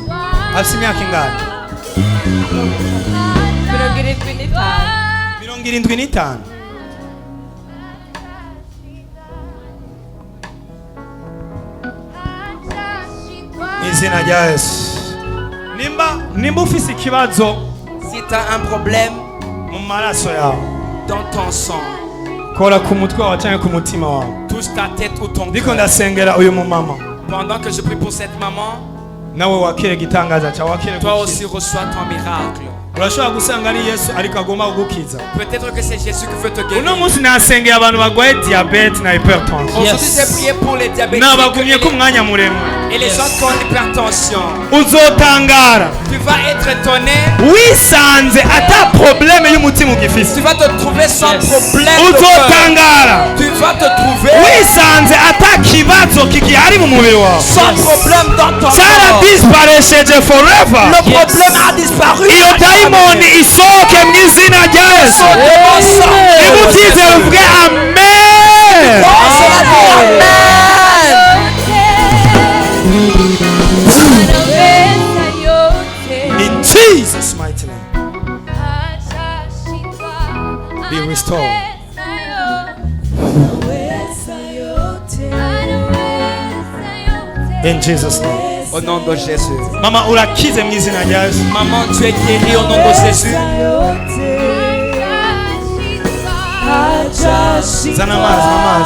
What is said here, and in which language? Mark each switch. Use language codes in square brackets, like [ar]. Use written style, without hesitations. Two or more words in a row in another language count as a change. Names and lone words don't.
[rn] Afite imyaka ingana? 75. Mu izina rya Yesu. Nimba ufise ikibazo [fr] Si tu as un problème [rn] mu maraso yawe, [fr] dans ton sang, [rn] kora ku mutwe wawe cyangwa ku mutima wawe. [fr] touche ta tête ou ton [rn] Ndiko [fr] cœur. [rn] ndasengera uyu mumama, [fr] Pendant que je prie pour cette maman, [rn] nawe wakire igitangaza cyawe, wakire [fr] toi [rn] gukira. [fr] aussi reçois ton miracle. [rn] Urashobora gusanga ari Yesu ariko agomba kugukiza. [fr] Peut-être que c'est Jésus qui veut te [rn] Uno [fr] guérir. [rn] munsi nasengeye abantu barwaye diabete na hypertension. [fr] Aujourd'hui, j'ai prié pour les diabétiques [rn] Nabagumye ku mwanya muremure. [fr] et les gens qui ont l'hypertension. [rn] Uzotangara [fr] Tu vas être étonné. [rn] wisanze ata problème y'umutima [fr] Tu [rn] ugifise. [fr] vas te trouver sans problème de cœur. [rn] Uzotangara [fr] Tu vas te trouver [rn] wisanze ata kibazo kigihari mu mubiri wawe. [fr] sans problème dans ton corps. [rn] Cyaradisparaisheje forever. [fr] Le problème a disparu. [rn] Iyo dayimoni isohoke mu izina rya Yesu. Niba ubyizera uvuge amen. [en] In Jesus' mighty name. Be restored. In Jesus' name. [fr] Au nom de Jésus. [rn] Mama urakize mu izina rya Yesu. [fr] Maman, tu es guérie au nom de Jésus. [rn] Zana amazi.